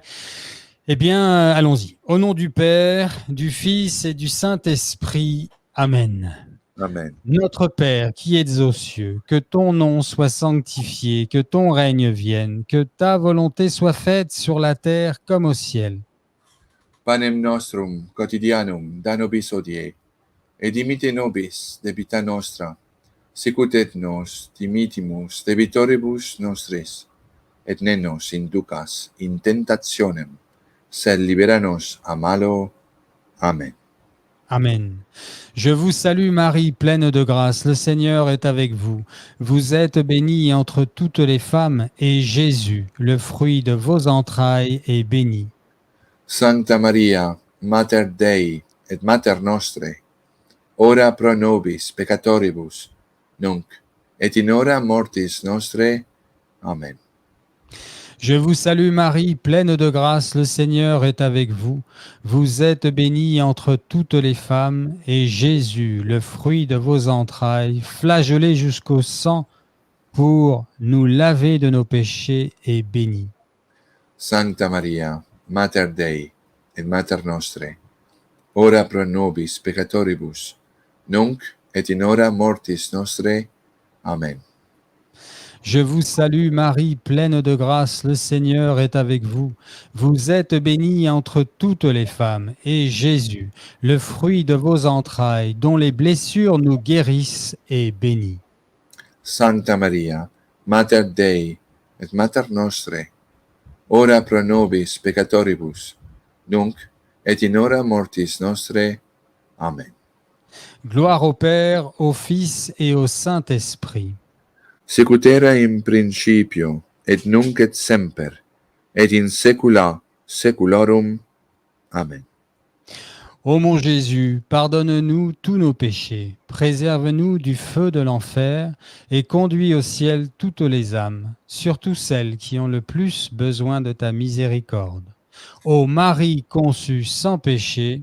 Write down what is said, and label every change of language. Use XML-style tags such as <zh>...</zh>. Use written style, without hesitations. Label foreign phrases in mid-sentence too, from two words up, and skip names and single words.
<fr>Eh bien, allons-y. Au nom du Père, du Fils et du Saint-Esprit. Amen. Amen. Notre Père qui es aux cieux, que ton nom soit sanctifié, que ton règne vienne, que ta volonté soit faite sur la terre comme au ciel.</fr> <la>Panem nostrum quotidianum da nobis hodie, et dimitte nobis debita nostra, sicut et nos dimittimus debitoribus nostris, et ne nos inducas in tentationem, sed libera nos a malo.</la> <fr>Amen. Amen. Je vous salue Marie, pleine de grâce, le Seigneur est avec vous. Vous êtes bénie entre toutes les femmes, et Jésus, le fruit de vos entrailles, est béni.</fr> <la>Sancta Maria, Mater Dei, et Mater Nostrae, ora pro nobis peccatoribus, nunc, et in hora mortis nostrae.</la> <fr>Amen. Je vous salue Marie, pleine de grâce, le Seigneur est avec vous. Vous êtes bénie entre toutes les femmes, et Jésus, le fruit de vos entrailles, flagellé jusqu'au sang, pour nous laver de nos péchés, est béni.</fr> <la>Sancta Maria, Mater Dei, et Mater Nostrae, ora pro nobis peccatoribus, nunc, et in hora mortis nostrae.</la> <fr>Amen. Je vous salue Marie, pleine de grâce, le Seigneur est avec vous. Vous êtes bénie entre toutes les femmes, et Jésus, le fruit de vos entrailles, dont les blessures nous guérissent, est béni.</fr> <la>Sancta Maria, Mater Dei, et Mater Nostrae, ora pro nobis peccatoribus, nunc, et in hora mortis nostrae.</la> <fr>Amen. Gloire au Père, au Fils et au Saint-Esprit.</fr> <la>Sicut era in principio, et nunc et semper, et in saecula saeculorum.</la> <fr>Amen. Ô mon Jésus, pardonne-nous tous nos péchés, préserve-nous du feu de l'enfer et conduis au ciel toutes les âmes, surtout celles qui ont le plus besoin de ta miséricorde. Ô Marie conçue sans péché,</fr>